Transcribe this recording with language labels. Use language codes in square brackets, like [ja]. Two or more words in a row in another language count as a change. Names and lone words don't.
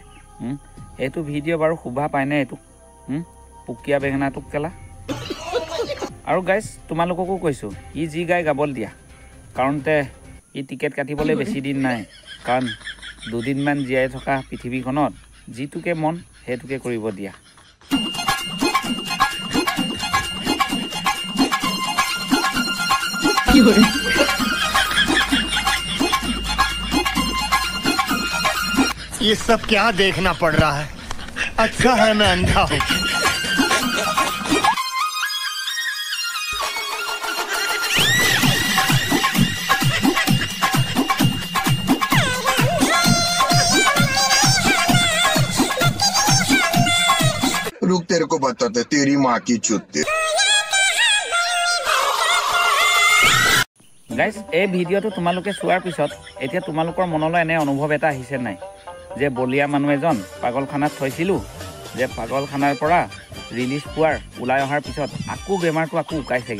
[as] এইটো ভিডিঅ' বাৰু শোভা পায়নে এইটোক পুকীয়া বেঙেনাটোক কেলা। আৰু গাইজ তোমালোককো কৈছোঁ, ই যি গাই গাবলৈ দিয়া, কাৰণতে ই টিকেট কাটিবলৈ বেছি দিন নাই। কাৰণ দুদিনমান জীয়াই থকা পৃথিৱীখনত যিটোকে মন সেইটোকে কৰিব দিয়া। [hi] ये सब क्या देखना पड़ रहा है? अच्छा है मैं अंधा हूँ। रुक तेरे को बताते तेरी माँ की चुत्ती। [as] গাইজ এই ভিডিঅ'টো তোমালোকে চোৱাৰ পিছত এতিয়া তোমালোকৰ মনলৈ এনে অনুভৱ এটা আহিছে নাই যে বলীয়া মানুহ এজন পাগলখানাত থৈছিলোঁ, যে পাগলখানাৰ পৰা ৰিলিজ পোৱাৰ ওলাই অহাৰ পিছত আকৌ বেমাৰটো আকৌ উকাইছেগৈ।